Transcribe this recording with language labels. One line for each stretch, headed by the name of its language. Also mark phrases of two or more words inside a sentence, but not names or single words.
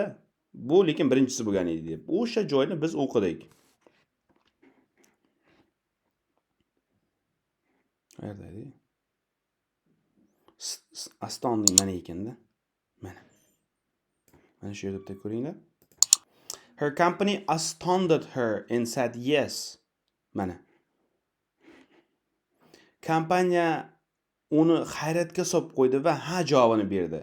Uzbek: Bu lekin birinchisi bo'lgan edi deb. O'sha joyni biz o'qidik. Qayerda edi? Astonning mana ekanda. Mana. Mana shu yerda ko'ringlar.
English: Her company astounded her and said yes.
Uzbek: Mana. Kompaniya uni hayratga solib qo'ydi va ha javobini berdi.